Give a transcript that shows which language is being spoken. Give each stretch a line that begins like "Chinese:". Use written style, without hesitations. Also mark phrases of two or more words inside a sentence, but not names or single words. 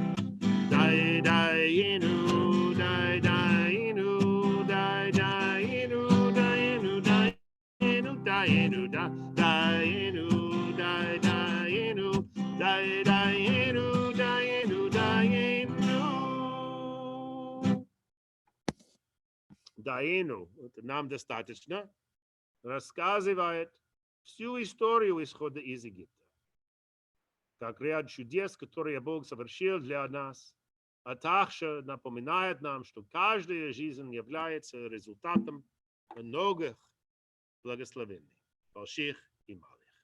Hebrew: דיינו, דיינו, דיינו, דיינו, דיינו, דיינו, דיינו, דיינו, דיינו, דיינו, דיינו.
Russian: Дайену, это нам достаточно, рассказывает всю историю исхода из Египта, как ряд чудес, которые Бог совершил для нас, а также напоминает нам, что каждая жизнь является результатом многих благословений, больших и малых.